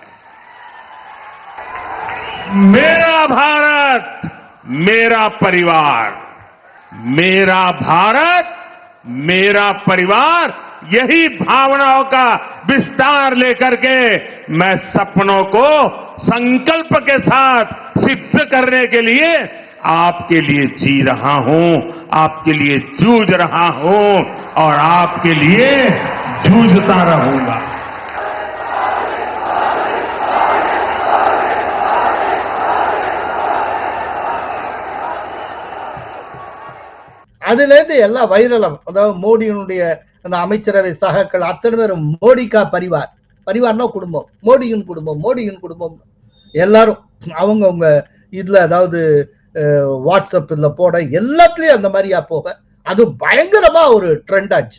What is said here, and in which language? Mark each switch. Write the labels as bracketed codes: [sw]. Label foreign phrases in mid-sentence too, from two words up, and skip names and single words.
[hi] मेरा भारत, मेरा परिवार, मेरा भारत, मेरा परिवार, यही भावनाओं का विस्तार लेकर के मैं सपनों को संकल्प के साथ सिद्ध करने के लिए आपके लिए जी रहा हूं, आपके लिए जूझ रहा हूं और आपके लिए जूझता रहूंगा। [ta] அதுல இருந்து எல்லாம் வைரலம். அதாவது மோடியினுடைய அந்த அமைச்சரவை சகாக்கள் அத்தனை பேரும் [hi] मोदी का परिवार, [ta] பரிவார்னா குடும்பம், மோடியின் குடும்பம், மோடியின் குடும்பம், எல்லாரும் அவங்கவுங்க இதுல அதாவது வாட்ஸ்அப் இதுல போட எல்லாத்துலயும் அந்த மாதிரியா போக அது பயங்கரமா ஒரு ட்ரெண்ட் ஆச்சு.